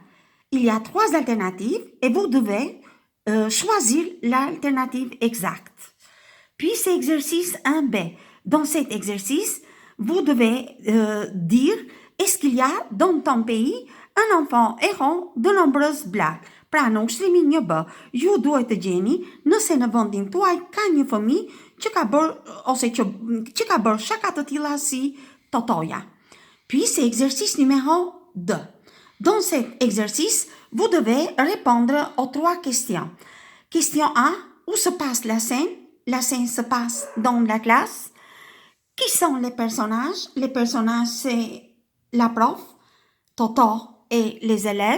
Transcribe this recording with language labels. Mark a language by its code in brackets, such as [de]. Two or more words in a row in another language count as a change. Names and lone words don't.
[fr] Il y a 3 alternatives et vous devez choisir l'alternative exacte. Puis, c'est exercice 1B. Dans cet exercice, vous devez dire est-ce qu'il y a dans ton pays un enfant errant de nombreuses blagues. [sq] Pra në ushtrimin një B, ju duhet të gjeni nëse në vendin tuaj ka një fëmijë që ka bërë shaka të tilla si Totoja. [fr] Puis c'est exercice numéro 2. Dans cet exercice, vous devez répondre aux 3 questions. Question A, où se passe la scène? La scène se passe dans la classe. Qui sont les personnages? Les personnages, c'est la prof, Toto et les élèves.